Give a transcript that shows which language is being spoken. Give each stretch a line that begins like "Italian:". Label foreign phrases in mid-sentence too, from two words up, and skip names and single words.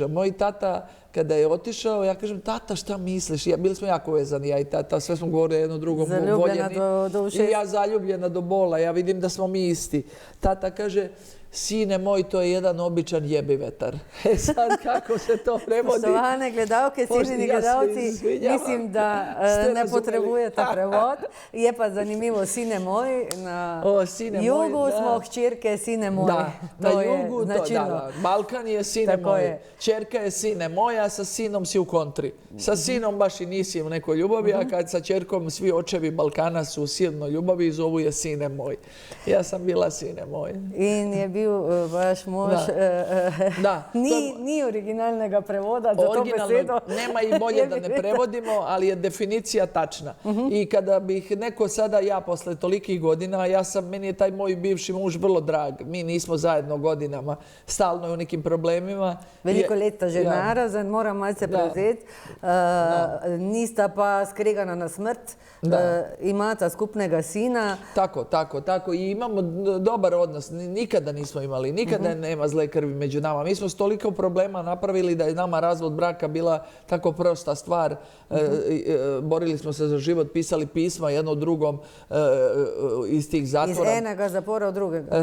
Serbian: Moj tata, kada je otišao, ja kažem, tata, šta misliš? Bili smo jako vezani, ja i tata, sve smo govorili jedno drugom voljeni.
Slovenian: Zaljubljena do ušesa.
Serbian: I ja zaljubljena do bola, ja vidim da smo mi isti. Tata kaže, sine moj, to je jedan običan jebi vetar. Sad kako se to prevodi?
Slovenian: Poštovane gledalke, ciljeni gledalci, mislim da ne potrebujete prevod. Je pa zanimivo,
Serbian: sine moj,
Slovenian: na jugu smo hčerke
Serbian: sine moj.
Slovenian: Da, na jugu, da. Balkan je
Serbian: sine moj. Čerka je sine moja, sa sinom si u kontri. Sa sinom baš i nisi u nekoj ljubavi, a kad sa čerkom svi očevi Balkana su u silnoj ljubavi i zovu je sine moj. Ja sam bila sine moj.
Slovenian: In je bil vaš mož, ni originalnega prevoda za to besedo.
Serbian: Nema i bolje da ne prevodimo, ali je definicija tačna. I kada bih neko sada, ja posle tolikih godina, meni je taj moj bivši muž vrlo drag. Mi nismo zajedno godinama, stalno je u nekim problemima.
Slovenian: Veliko leta že narazen, moram malce prevzeti. Nista pa skregana na smrt. Imata skupnega sina. Tako.
Serbian: I imamo dobar odnos. Nikada nismo imali, nikada nema zle krvi među nama. Mi smo s toliko problema napravili da je nama razvod braka bila tako prosta stvar. Borili smo se za život, pisali pisma jedno drugom iz tih zatvora.
Slovenian: Iz enega zapora u drugega.